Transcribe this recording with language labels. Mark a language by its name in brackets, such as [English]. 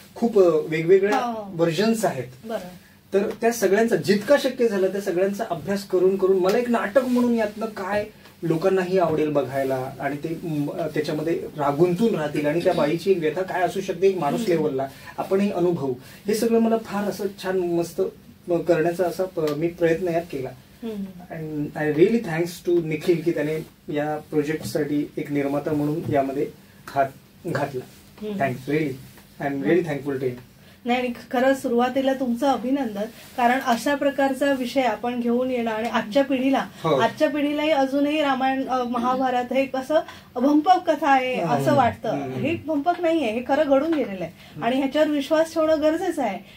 [Marathi] खूप वेगवेगळ्या व्हर्जन्स आहेत. तर त्या सगळ्यांचा जितका शक्य झाला त्या सगळ्यांचा अभ्यास करून करून मला एक नाटक म्हणून यातनं काय लोकांनाही आवडेल बघायला आणि ते त्याच्यामध्ये गुंतून राहतील आणि त्या बाईची एक व्यथा काय असू शकते एक माणूस लेवलला आपणही अनुभव, हे सगळं मला फार असं छान मस्त करण्याचा असा मी प्रयत्न यात केला. [English] and I really thanks to [Marathi] Nikhil की त्याने या प्रोजेक्टसाठी एक निर्माता म्हणून यामध्ये हात घातला. [English] Thanks, really I am really thankful to him. [Marathi] नाही, खरंच सुरुवातीला तुमचं अभिनंदन, कारण अशा प्रकारचा विषय आपण घेऊन येणं आणि आजच्या पिढीलाही अजूनही रामायण महाभारत हे कसं भंपक कथा आहे असं वाटतं. हे भंपक नाहीये, हे खरं घडून गेलेलं आहे आणि ह्याच्यावर विश्वास ठेवणं गरजेचं आहे.